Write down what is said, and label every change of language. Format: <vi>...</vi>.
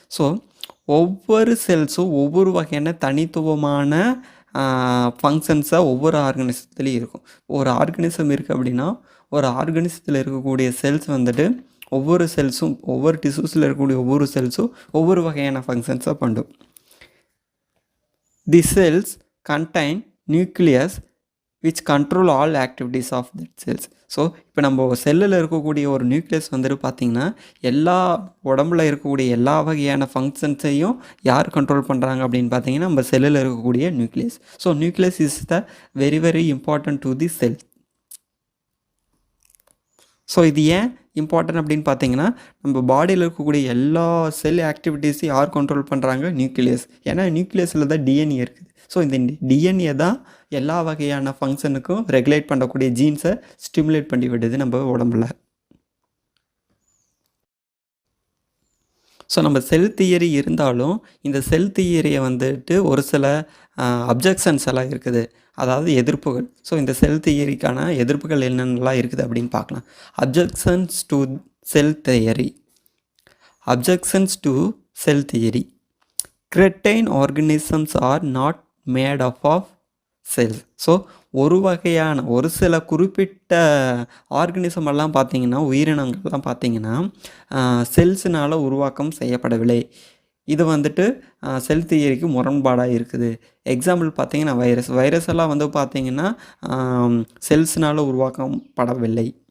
<ta>So ஒவ்வொரு செல்ஸும் ஒவ்வொரு வகையான தனித்துவமான ஃபங்க்ஷன்ஸை ஒவ்வொரு ஆர்கனிசத்துலேயும் இருக்கும். ஒரு ஆர்கனிசம் இருக்குது அப்படின்னா ஒரு ஆர்கனிசத்தில் இருக்கக்கூடிய செல்ஸ் வந்துட்டு ஒவ்வொரு செல்ஸும் ஒவ்வொரு டிஷ்யூஸில் இருக்கக்கூடிய ஒவ்வொரு செல்ஸும் ஒவ்வொரு வகையான ஃபங்க்ஷன்ஸை பண்ணும்.</ta> <en>The cells contain nucleus which control all activities of that cells.</en> <ta>So இப்போ நம்ம செல்லில் இருக்கக்கூடிய ஒரு நியூக்ளியஸ் வந்துட்டு பார்த்திங்கன்னா எல்லா உடம்புல இருக்கக்கூடிய எல்லா வகையான ஃபங்க்ஷன்ஸையும் யார் கண்ட்ரோல் பண்ணுறாங்க அப்படின்னு பார்த்தீங்கன்னா நம்ம செல்லில் இருக்கக்கூடிய nucleus.</ta> <en>So nucleus is the very very important to the cell.</en> <ta>So இது ஏன் இம்பார்ட்டன்ட் அப்படின்னு பார்த்தீங்கன்னா நம்ம பாடியில் இருக்கக்கூடிய எல்லா செல் ஆக்டிவிட்டீஸையும் யார் கண்ட்ரோல் பண்ணுறாங்க? நியூக்ளியஸ். ஏன்னா நியூக்ளியஸில் தான் டிஎன்ஏ இருக்குது. ஸோ இந்த டிஎன்ஏ தான் எல்லா வகையான ஃபங்க்ஷனுக்கும் ரெகுலேட் பண்ணக்கூடிய ஜீன்ஸை ஸ்டிமுலேட் பண்ணி விடுது நம்ம உடம்புல. ஸோ நம்ம செல் தியரி இருந்தாலும் இந்த செல் தியரியை வந்துட்டு ஒரு சில அப்ஜெக்ஷன்ஸ் எல்லாம் இருக்குது, அதாவது எதிர்ப்புகள். ஸோ இந்த செல் தியரிக்கான எதிர்ப்புகள் என்னென்னலாம் இருக்குது அப்படின்னு பார்க்கலாம்.</ta> <en>Objections to cell theory. Objections to cell theory. Cretin organisms are not made up of cells.</en> <ta>So ஒரு சில குறிப்பிட்ட ஆர்கனிசம் எல்லாம் பார்த்தீங்கன்னா உயிரினங்கள்லாம் பார்த்தீங்கன்னா செல்ஸினால் உருவாக்கம் செய்யப்படவில்லை. இது வந்துட்டு செல் தியரிக்கு முரண்பாடாக இருக்குது. எக்ஸாம்பிள் பார்த்தீங்கன்னா வைரஸ் எல்லாம் வந்து பார்த்தீங்கன்னா செல்ஸினால் உருவாக்கம் படவில்லை.</ta>